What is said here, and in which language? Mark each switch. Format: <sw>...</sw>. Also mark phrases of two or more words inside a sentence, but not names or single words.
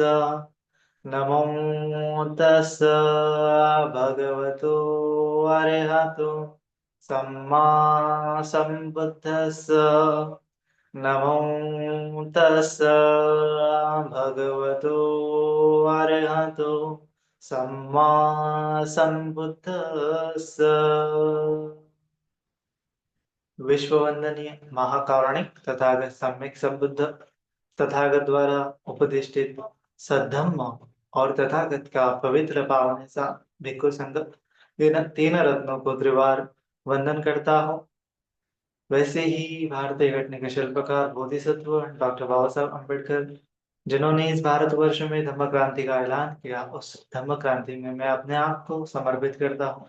<pi>नमो तस्स भगवतो अरहतो सम्मा सम्बुद्धस्स। नमो तस्स भगवतो अरहतो सम्मा सम्बुद्धस्स।</pi> <hi>विश्ववंदनीय महाकारुणिक तथागत सम्यक संबुद्ध तथागत द्वारा उपदिष्टित सद्धम्म और तथागत का पवित्र पावन सा भिक्खु संघ तीन रत्नों को त्रिवार वंदन करता हूँ। वैसे ही भारतीय घटने के शिल्पकार बोधिसत्व डॉक्टर बाबा साहब अम्बेडकर, जिन्होंने इस भारतवर्ष में धम्म क्रांति का ऐलान किया, उस धम्म क्रांति में मैं अपने आप को समर्पित करता हूँ।</hi>